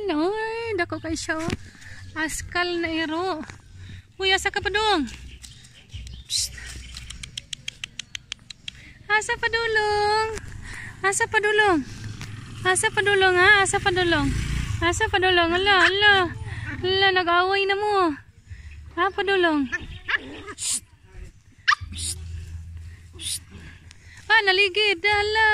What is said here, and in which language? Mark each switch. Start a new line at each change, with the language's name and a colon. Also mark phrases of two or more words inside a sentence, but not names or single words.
Cebuano: Oy, dako kay siya. Oh. Askal na iro. Uy, asa ka pa dong? Psst. Asa pa dulong? Asa pa dulong? Asa pa dulong ha? Asa pa dulong? Asa pa dulong? Ala, ala. Ala, nag-away na mo. Ha, pa dulong? Shh. Shh. Shh. Ah, naligid. Ala.